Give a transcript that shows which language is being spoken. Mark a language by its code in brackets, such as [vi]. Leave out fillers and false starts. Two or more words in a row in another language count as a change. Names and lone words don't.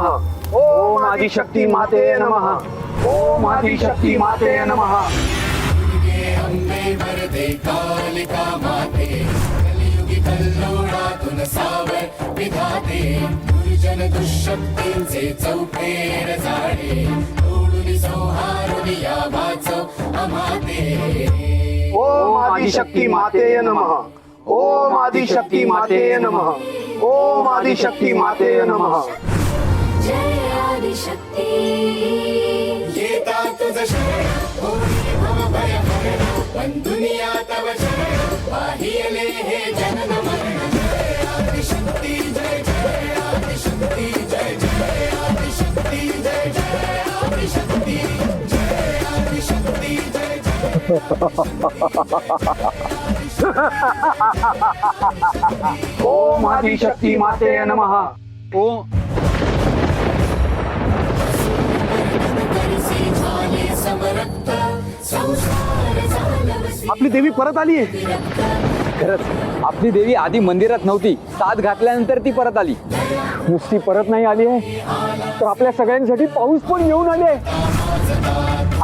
[sa] ओम आदिशक्ती माते नमः. ओम आदिशक्ती माते नमः. [mr] अंबे वरदे कालिका माते कलियुगी कल्लोळातून सावर विधाते दुर्जन दुःशक्तींचे चौफेर जाळे ओढून संहारून या वाचव अमाते. [sa] ओम आदिशक्ती माते नमः. ओम आदिशक्ती माते नमः. ओम आदिशक्ती माते नमः. [mr] जय आदिशक्ती येता तुझ शरण होई भव भय हरण बंधुनिया तव शरण पाहियले हे जनन मरण. जय आदिशक्ती जय जय आदिशक्ती जय जय आदिशक्ती जय जय आदिशक्ती जय आदिशक्ती जय [sa] ओम आदिशक्ती माते नमः. ओम [mr] आपली देवी परत आली आहे. खरंच आपली देवी आधी मंदिरात नव्हती, साथ घातल्यानंतर ती परत आली. नुसती परत नाही आली आहे तर आपल्या सगळ्यांसाठी पाऊस पण घेऊन आली आहे.